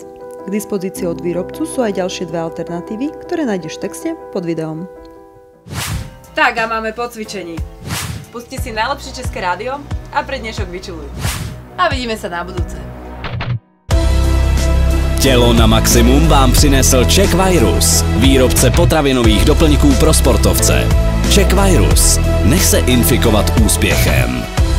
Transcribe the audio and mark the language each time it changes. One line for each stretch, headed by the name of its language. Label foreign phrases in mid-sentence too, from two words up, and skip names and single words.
Slovak: K dispozícii od výrobcu sú aj ďalšie 2 alternatívy, ktoré nájdeš v texte pod videom. Tak a máme po cvičení. Pusti si najlepšie české rádio a pre dnešok vyčiluj. A vidíme sa na budúce.
Czech: Tělo na maximum vám přinesl Czech Virus, výrobce potravinových doplňků pro sportovce. Czech Virus. Nech se infikovat úspěchem.